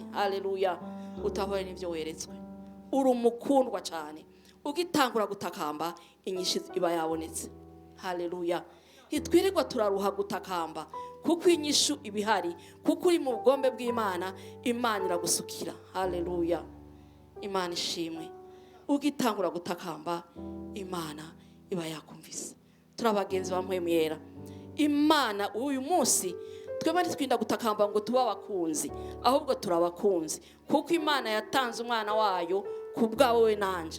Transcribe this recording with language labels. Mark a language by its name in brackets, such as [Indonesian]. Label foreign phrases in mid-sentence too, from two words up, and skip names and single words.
[Rundi] Haleluya. Utahure n'ibyo weretswe. Uri umukundwa cyane. Ugitangura gutakamba inyishu iba yabonetse. Haleluya. Hitwirirwa turaruha gutakamba kuko inyishu ibihari, kuko uri mu bugombe bw'Imana, Imana iragusukira. Haleluya. Imana ishimwe. Ugitangura gutakamba Imana iba yakumvise. Turabagenzi bamwemera Imana. Uyu munsi twebwe ntitwinda gutakamba ngo tuba abakunzi, ahubwo turabakunzi kuko Imana yatanze umwana wayo kubwawe we nanje.